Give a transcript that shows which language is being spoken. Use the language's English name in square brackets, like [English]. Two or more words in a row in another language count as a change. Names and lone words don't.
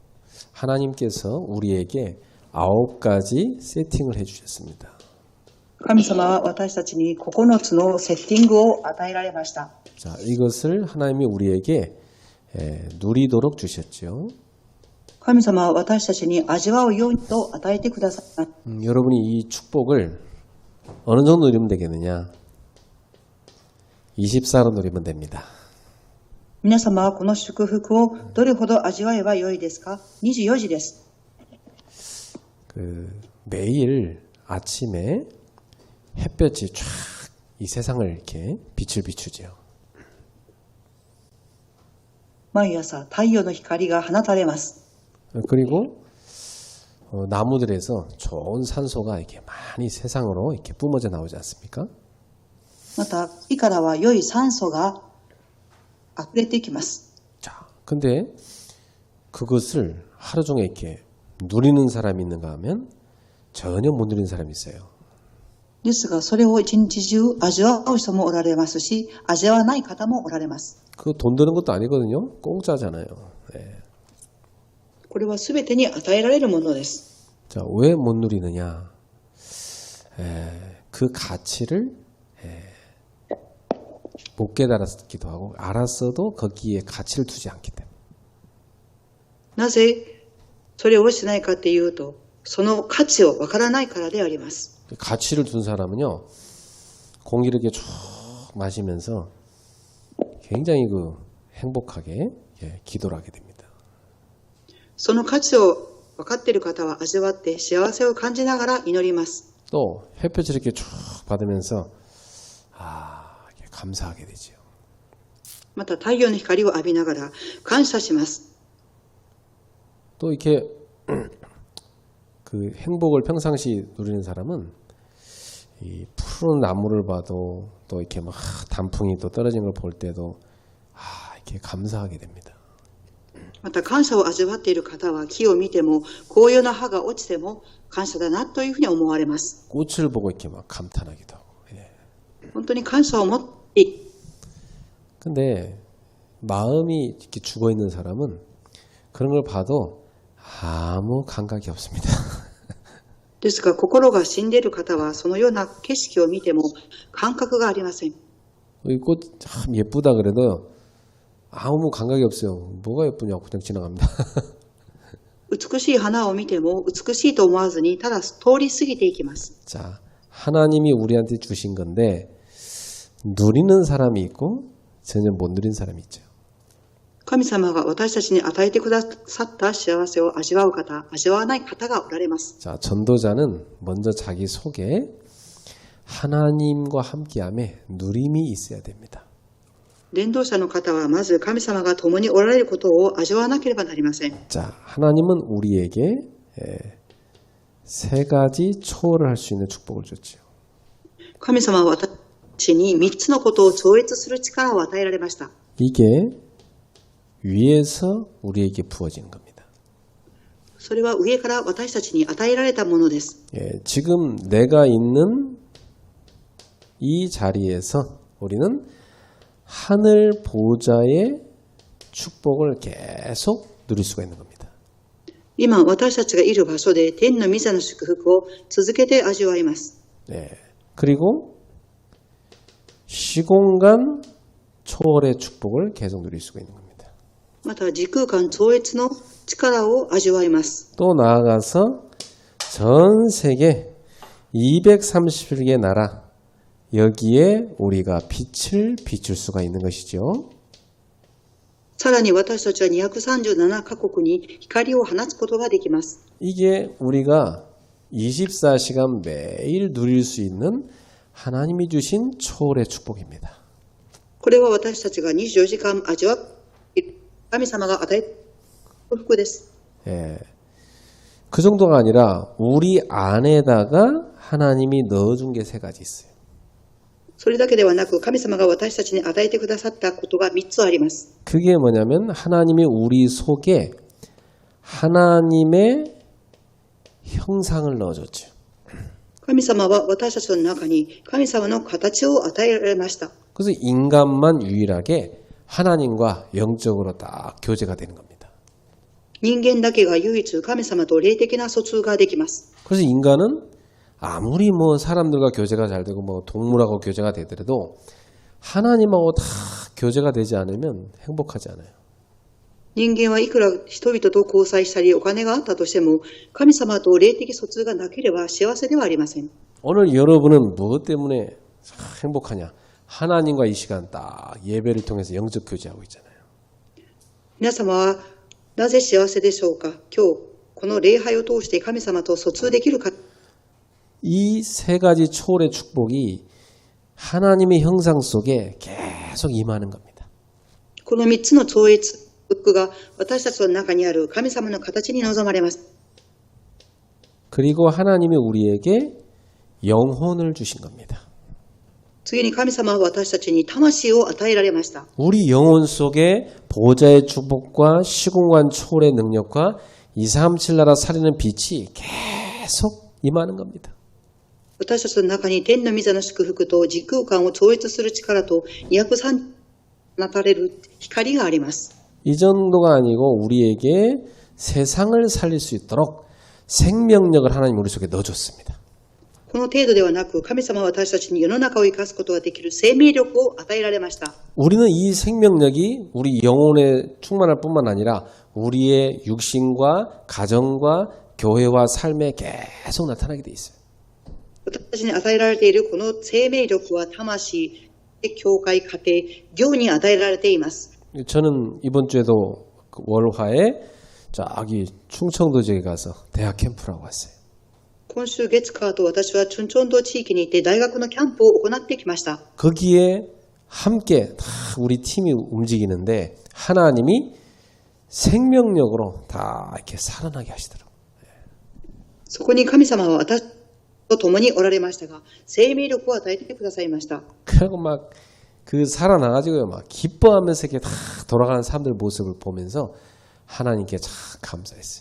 [Korean] 하나님께서 우리에게 9가지 세팅을 해주셨습니다. [Japanese] 神様は私たちに9つのセッティングを与えられました。 [Korean] 자, 이것을 하나님이 우리에게 누리도록 주셨죠. [Japanese] 神様は私たちに味わうようにと与えてくださいました。 [Korean] 여러분이 이 축복을 어느 정도 누리면 되겠느냐? 24로 누리면 됩니다. [Japanese] 皆様はこの祝福をどれほど味わえばよいですか？24時です。 [Korean] 매일 아침에 햇볕이 쫙 이 세상을 이렇게 빛을 비추죠. [Japanese] 毎朝太陽の光が放たれます。 [Korean] 그리고 나무들에서 좋은 산소가 이렇게 많이 세상으로 이렇게 뿜어져 나오지 않습니까? [Japanese] また木からは良い酸素が溢れてきます。 [Korean] 자, 근데 그것을 하루 종일 이렇게 누리는 사람이 있는가 하면 전혀 못 누리는 사람이 있어요. [Japanese] ですが、それを一日中味わう人もおられますし、味わわない方もおられます。 [Korean] 그거 돈 드는 것도 아니거든요. 공짜잖아요. 네. [Japanese] これは全てに与えられるものです。 [Korean] 자, 왜 못 누리느냐? 그 가치를 못 깨달았기도 하고 알았어도 거기에 가치를 두지 않기 때문에. [Japanese] なぜそれをしないかっていうと、その価値をわからないからであります。 [Korean] 가치를 둔 사람은요, 공기를 이렇게 쭉 마시면서 굉장히 행복하게 기도를 하게 됩니다. [Japanese] その価値を分かっている方は味わって幸せを感じながら祈ります。 [Korean] 또 햇볕을 이렇게 쭉 받으면서 이렇게 감사하게 되죠. [Japanese] また太陽の光を浴びながら感謝します。 [Korean] 또 이렇게 그 행복을 평상시 누리는 사람은 이 푸른 나무를 봐도 또 이렇게 막 단풍이 또 떨어진 걸 볼 때도 이렇게 감사하게 됩니다. [Japanese] また感謝を味わっている方は木を見ても紅葉の葉が落ちても感謝だなというふうに思われます。 [Korean] 꽃을 보고 이렇게 막 감탄하기도 하고. [Japanese] 本当に感謝を持って。 [Korean] 근데 마음이 이렇게 죽어 있는 사람은 그런 걸 봐도 아무 감각이 없습니다. [Japanese] ですが心が死んでいる方はそのような景色を見ても感覚がありません。 [Korean] 이 꽃 참 예쁘다 그래도 아무 감각이 없어요. 뭐가 예쁘냐고 그냥 지나갑니다. [Japanese] 美しい花を見ても美しいと思わずにただ通り過ぎていきます。 [Korean] 자, 하나님이 우리한테 주신 건데 누리는 사람이 있고 전혀 못 누리는 사람이 있죠. [Japanese] 神様が私たちに与えてくださった幸せを味わう方、味わわない方がおられます。 [Korean] 자, 전도자는 먼저 자기 속에 하나님과 함께함에 누림이 있어야 됩니다. [Japanese] 伝道者の方はまず神様が共におられることを味わわなければなりません。 [Korean] 자, 하나님은 우리에게 3가지 초월을 할 수 있는 축복을 줬죠. [Japanese] 神様は私に3つのことを超越する力を与えられました。 [Korean] 이게 위에서 우리에게 부어지는 겁니다. [Japanese] それは上から私たちに与えられたものです。 [Korean] 지금 내가 있는 이 자리에서 우리는 하늘 보좌의 축복을 계속 누릴 수가 있는 겁니다. [Japanese] 今私たちがいる場所で天の御座の祝福を続けて味わいます。 [Korean] 그리고 시공간 초월의 축복을 계속 누릴 수가 있는 겁니다. [Japanese] また時空間超越の力を味わいます。 [Korean] 또 나아가서 전 세계 231개 나라 여기에 우리가 빛을 비출 수가 있는 것이죠. [Japanese] さらに私たちは237カ国に光を放つことができます。 [Korean] 이게 우리가 24시간 매일 누릴 수 있는 하나님이 주신 초월의 축복입니다. [Japanese] これは私たちが24時間味わう神様が与えた祝福です。 [Korean] 그 정도가 아니라 우리 안에다가 하나님이 넣어준 게 3가지 있어요. [Japanese] それだけではなく神様が私たちに与えてくださったことが3つあります。 [Korean] 그게 뭐냐면 하나님이 우리 속에 하나님의 형상을 넣어줬죠. [Japanese] 神様は私たちの中に神様の形を与えられました。 [Korean] 그래서 인간만 유일하게 하나님과 영적으로 딱 교제가 되는 겁니다. [Japanese] 人間だけが唯一神様と霊的な疎通ができます。 [Korean] 그래서 인간은 아무리 뭐 사람들과 교제가 잘 되고 뭐 동물하고 교제가 되더라도 하나님하고 다 교제가 되지 않으면 행복하지 않아요. [Japanese] 人間はいくら人々と交際したりお金があったとしても、神様と霊的疎通がなければ幸せではありません。 [Korean] 오늘 여러분은 무엇 때문에 행복하냐? 하나님과 이 시간 딱 예배를 통해서 영적 교제하고 있잖아요. [Japanese] 皆様はなぜ幸せでしょうか。今日、この礼拝を通して神様と疎通できるか。 [Korean] 이 세 가지 초월의 축복이 하나님의 형상 속에 계속 임하는 겁니다. [Japanese] この3つの超越が私たちの中にある神様の形に望まれます。 [Korean] 그리고 하나님이 우리에게 영혼을 주신 겁니다. [Japanese] 次に神様は私たちに魂を与えられました。 [Korean] 우리 영혼 속에 보좌의 축복과 시공간 초월의 능력과 237 나라 살리는 빛이 계속 임하는 겁니다. [Japanese] 私たちの中に天の御座の祝福と時空間を超越する力と203なたれる光があります。 [Korean] 이 정도가 아니고 우리에게 세상을 살릴 수 있도록 생명력을 하나님 우리 속에 넣어줬습니다. [Japanese] この程度ではなく、神様は私たちに世の中を生かすことができる生命力を与えられました。 [Korean] 우리는 이 생명력이 우리 영혼에 충만할 뿐만 아니라 우리의 육신과 가정과 교회와 삶에 계속 나타나게 돼 있어요. [Japanese] 私たちに与えられているこの生命力は魂、教会、家庭、業に与えられています。 [Korean] 저는 이번 주에도 월화에 저기 충청도 지역에 가서 대학 캠프를 하고 왔어요. [Japanese] 今週月火と私はチュンチョン道地域に行って大学のキャンプを行ってきました。 [Korean] 거기에 함께 다 우리 팀이 움직이는데 하나님이 생명력으로 다 이렇게 살아나게 하시더라고요. [Japanese] そこに神様は私と共におられましたが、生命力を与えてくださいました。 [Korean] 그리고 막 그 살아나가지고요, 막 기뻐하면서 이렇게 다 돌아가는 사람들 모습을 보면서 하나님께 참 감사했어요.